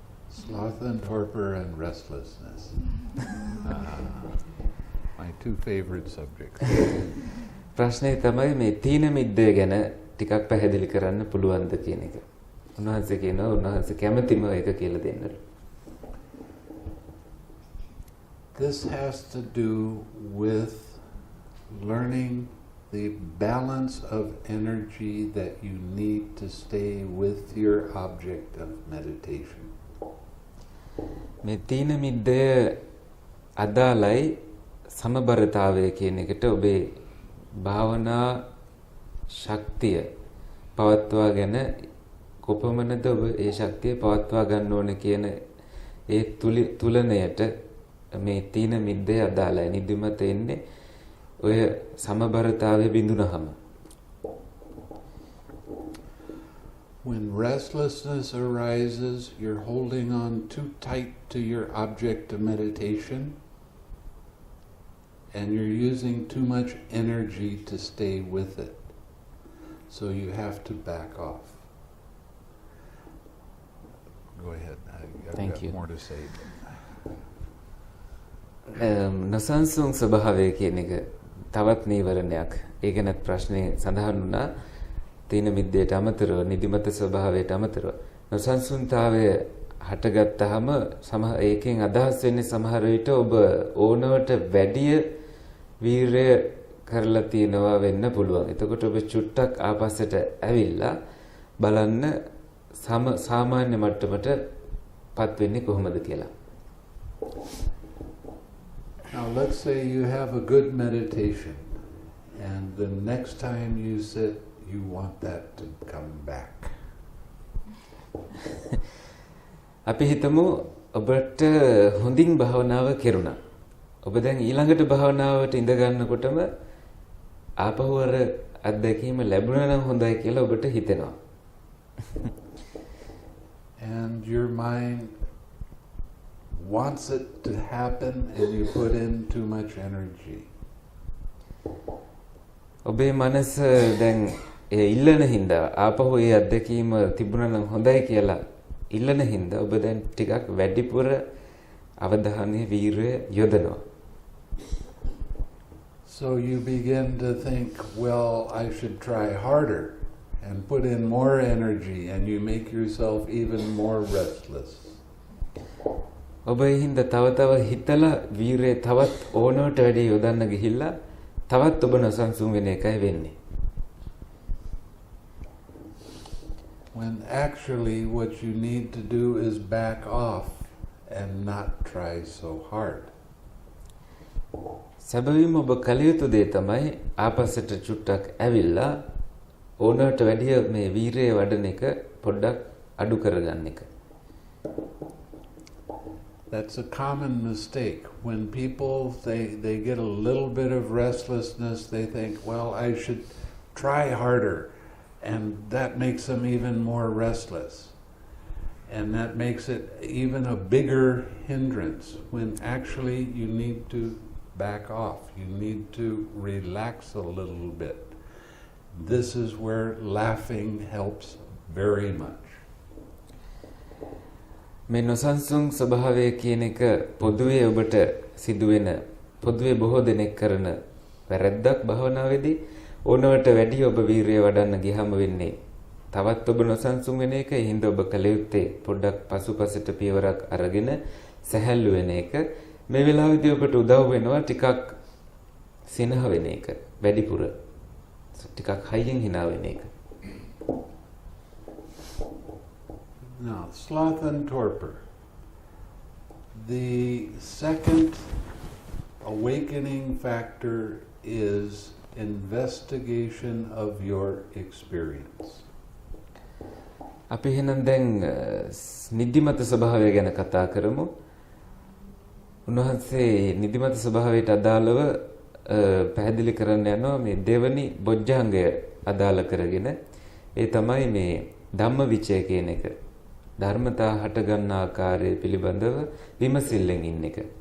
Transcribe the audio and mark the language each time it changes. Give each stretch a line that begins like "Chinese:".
English: Sloth and torpor and restlessness. My two favorite subjects.
Sinhala: ප්‍රශ්නේ තමයි මේ තීන මිද්දේ ගැන ටිකක් පැහැදිලි කරන්න පුළුවන්ද කියන එක. උන්වහන්සේ කියනවා උන්වහන්සේ කැමැතිම ඒක කියලා දෙන්නලු.
English: This has to do with learning the balance of energy that you need to stay with your object of meditation.
Sinhala: මේ තීන මිද්දය අදාළයි සමබරතාවය කියන එකට ඔබේ භාවනා ශක්තිය පවත්වාගෙන කොපමණද ඔබ ඒ ශක්තිය පවත්වා ගන්න ඕන කියන ඒ තුලණයට මේ තීන මිද්දේ අදාළයි. නිදිමත එන්නේ ඔය සමබරතාවය බිඳුනහම.
English: When restlessness arises, you're holding on too tight to your object of meditation and you're using too much energy to stay with it. So you have to back off. Go ahead. I've Thank got you. more to say.
Sinhala: නසංසුන් ස්වභාවය කියන එක තවත් නීවරණයක්. ඒක නැත් ප්‍රශ්නේ සඳහන් වුණා තීන මිද්දේට අමතරව නිදිමත ස්වභාවයට අමතරව නසංසුන්තාවය හටගත්තාම ඒකෙන් අදහස් වෙන්නේ සමහර විට ඔබ ඕනවට වැඩිය වීරය කරලා තියනවා වෙන්න පුළුවන්. එතකොට ඔබ චුට්ටක් ආපස්සට ඇවිල්ලා බලන්න සාමාන්‍ය මට්ටමට පත් වෙන්නේ කොහොමද කියලා.
English: Now let's say you have a good meditation and the next time you sit you want that to come back.
Sinhala: අපි හිතමු ඔබට හොඳින් භාවනාව කෙරුණා. ඔබ දැන් ඊළඟට භාවනාවට ඉඳ ගන්නකොටම ආපහු අර අත්දැකීම ලැබුණා නම් හොඳයි කියලා ඔබට හිතෙනවා.
English: And your mind wants it to happen and you put in too much energy.
Sinhala: ඔබේ මනස දැන් ඒ ඉල්ලන හින්දා ආපහු ඒ අත්දැකීම තිබුණා නම් හොඳයි කියලා ඉල්ලන හින්දා ඔබ දැන් ටිකක් වැඩිපුර අවධානය වීරය යොදනවා.
English: So you begin to think, well, I should try harder and put in more energy and you make yourself even more restless.
Sinhala: ඔබ ඒ හින්දා තව හිතලා වීරය තවත් ඕනවට වැඩි යොදන්න ගිහිල්ලා තවත් ඔබ නොසන්සුන් වෙන එකයි වෙන්නේ.
English: When actually what you need to do is back off and not try so hard.
Sinhala: සැබවින්ම ඔබ කල යුතු දේ තමයි ආපස්සට චුට්ටක් ඇවිල්ලා ඕනවට වැඩිය මේ වීරය වඩන එක පොඩ්ඩක් අඩු කරගන්න එක.
English: That's a common mistake. When people, they get a little bit of restlessness, they think, well, I should try harder. And that makes them even more restless. And that makes it even a bigger hindrance, when actually you need to back off. You need to relax a little bit. This is where laughing helps very much.
Sinhala: මේ නොසන්සුන් ස්වභාවය කියන එක පොදුවේ ඔබට සිදුවෙන පොදුවේ බොහෝ දෙනෙක් කරන වැරද්දක් භාවනාවේදී ඕනවට වැඩි ඔබ වීරිය වඩන්න ගියම වෙන්නේ තවත් ඔබ නොසන්සුන් වෙන එක. ඒ හින්දා ඔබ කල යුත්තේ පොඩ්ඩක් පසුපසට පියවරක් අරගෙන සැහැල්ලු වෙන එක. මේ වෙලාවේදී ඔබට උදව් වෙනවා ටිකක් සිනහ වෙන එක. වැඩිපුර ටිකක් හයියෙන් hina වෙන එක.
English: Now, sloth and torpor. The second awakening factor is investigation of your experience.
Sinhala: අපි එහෙනම් දැන් නිදිමත ස්වභාවය ගැන කතා කරමු. උන්වහන්සේ නිදිමත ස්වභාවයට අදාළව පැහැදිලි කරන්න යනවා මේ දෙවනි බොජ්ජංගය අදාළ කරගෙන. ඒ තමයි මේ ධම්මවිචය කියන එක. ධර්මතා හට ගන්න ආකාරය පිළිබඳව විමසිල්ලෙන් ඉන්න එක.